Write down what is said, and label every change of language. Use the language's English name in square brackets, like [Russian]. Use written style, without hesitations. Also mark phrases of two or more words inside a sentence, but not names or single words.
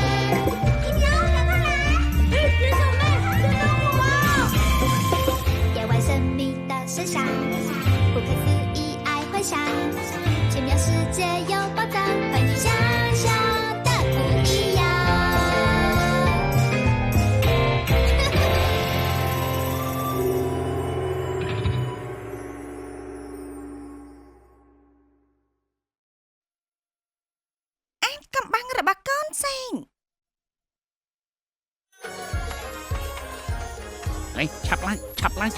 [Chinese] 一秒赶快来！变小妹，别等我！夜晚神秘的声响，不可思议爱幻想，奇妙世界有宝藏，和你想象的不一样。 [Khmer] កំបាំងរបស់កូនសេង នេះឆាប់ឡើងឆាប់ឡើង